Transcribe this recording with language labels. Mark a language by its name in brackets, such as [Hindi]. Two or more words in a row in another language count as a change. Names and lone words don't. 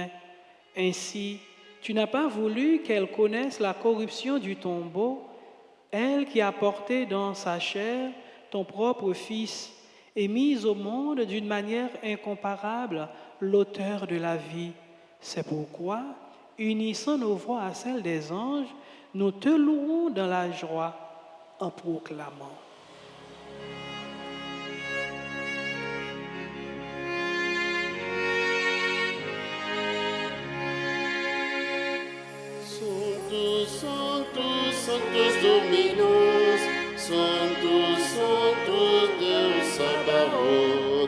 [French] Ainsi, tu n'as pas voulu qu'elle connaisse la corruption du tombeau, elle qui a porté dans sa chair ton propre Fils et mise au monde d'une manière incomparable l'auteur de la vie. C'est pourquoi, unissant nos voix à celles des anges, nous te louons dans la joie en proclamant. [Latin] Sanctus, Sanctus, Sanctus Dominus, Sanctus, Sanctus Deus Sabaoth,